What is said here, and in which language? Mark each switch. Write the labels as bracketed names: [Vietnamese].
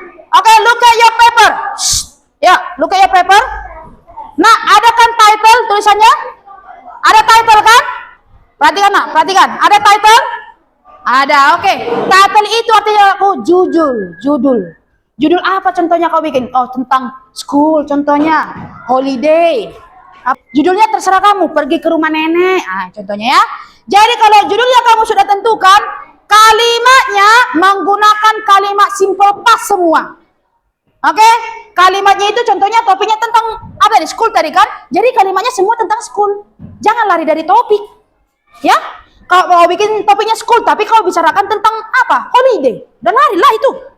[English] Oke, look at your paper. Ya, look at your paper. [Indonesian] Nah, ada kan title tulisannya? Ada title kan? Perhatikan nak, perhatikan. Ada title? Ada, oke. Title itu artinya aku judul. Judul apa contohnya kau bikin? Oh, tentang school contohnya, holiday. Judulnya terserah kamu, pergi ke rumah nenek. Contohnya ya. Jadi kalau judulnya kamu sudah tentukan, kalimatnya menggunakan kalimat simple past semua. Oke? Kalimatnya itu contohnya topiknya tentang apa nih? School tadi kan? Jadi kalimatnya semua tentang school. Jangan lari dari topik. Ya, kalau mau bikin topiknya school, tapi kalau bicarakan tentang apa? Holiday. Dan larilah itu.